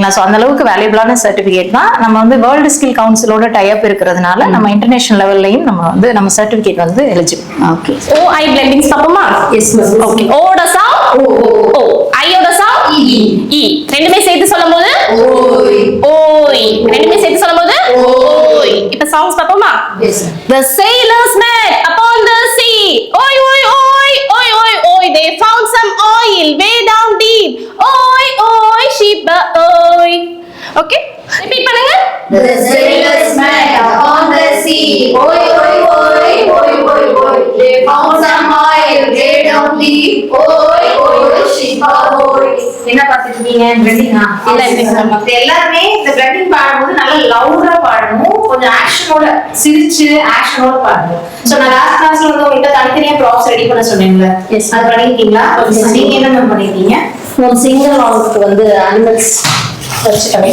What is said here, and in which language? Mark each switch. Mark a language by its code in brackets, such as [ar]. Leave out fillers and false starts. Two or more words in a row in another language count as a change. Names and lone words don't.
[ta] ஸோ அந்த அளவுக்கு [en] valuable certificate [ta] தான். நம்ம வந்து வேர்ல்டு ஸ்கில் கவுன்சிலோட டைப் இருக்கிறதுனால நம்ம [en] international level [ta] நம்ம சர்டிஃபிகேட் வந்து எலிஜிபிள். ஓகே, [en] OI blendings [ta] பாப்போமா? [en] yes ma'am. [ta] ஓகே, ஓட சவுண்ட் ஓ, ஐயோட சவுண்ட் இ. ரெண்டுமே சேர்த்து சொல்லும்போது ஓய் ஓய். ரெண்டுமே சேர்த்து சொல்லும்போது ஓய். இப்போ சாங்ஸ் பாப்போமா? எஸ். [en] The sailors met upon the sea. Oi, oi, oi, oi, oi, oi. They found some oil way down deep. Oi, oi, sheep, oi. Okay? Repeat பண்ணுங்க. The sailors met upon the sea. Oi, oi, oi, oi, oi, oi. They found some oil way down deep. Oi, oi, sheep, oi. [ta] என்ன பார்த்துருக்கீங்க? பிளண்டிங்கா? இல்ல, எல்லாருமே இந்த பிளண்டிங் பாடும்போது நல்லா லவுடா பாடணும். கொஞ்சம் ஆக்ஷனோட சிரிச்சு ஆக்ஷனோட பாடணும். ஸோ நான் [en] last class [ta] வந்து உங்கள்கிட்ட தனித்தனியா [en] props ready [ta] பண்ண சொன்னீங்களா? அது பண்ணிருக்கீங்களா? நீங்க என்ன மேம் பண்ணிருக்கீங்க? ஒரு சிங்கிள் ஆளுக்கு வந்து அனிமல்ஸ் வச்சுட்டேன்.